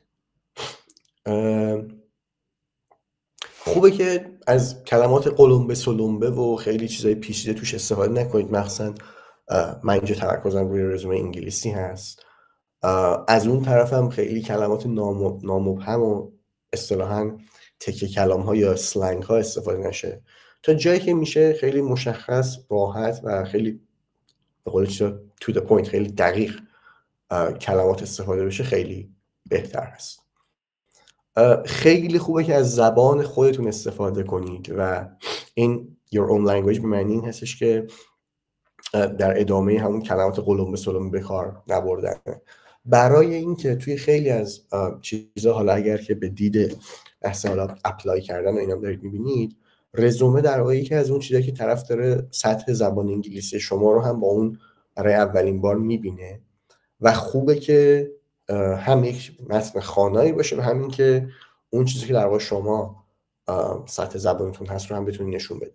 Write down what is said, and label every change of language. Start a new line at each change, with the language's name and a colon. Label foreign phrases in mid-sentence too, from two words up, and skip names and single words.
Persian: خوبه که از کلمات قلمبه سلمبه و خیلی چیزای پیچیده توش استفاده نکنید، مخصوصا من اینجا تمرکزم روی رزومه انگلیسی هست. از اون طرف هم خیلی کلمات نامبهم و اصطلاحاً تکه کلام ها یا سلنگ ها استفاده نشه، تا جایی که میشه خیلی مشخص، راحت و خیلی به قول
English: to the point،
Persian: خیلی دقیق کلمات استفاده بشه، خیلی بهتر هست. خیلی خوبه که از زبان خودتون استفاده کنید و این
English: your own language
Persian: به معنی این هستش که در ادامه همون کلمات قلمبه سلمبه به کار نبردن، برای اینکه توی خیلی از چیزا، حالا اگر که به دید بحث حالا اپلای کردن و اینا دارید میبینید، رزومه در واقع یکی از اون چیزایی که طرف داره سطح زبان انگلیسی شما رو هم با اون برای اولین بار میبینه و خوبه که هم یک متن خوانایی باشه و همین که اون چیزی که در واقع شما سطح زبانتون هست رو هم بتونید نشون بده.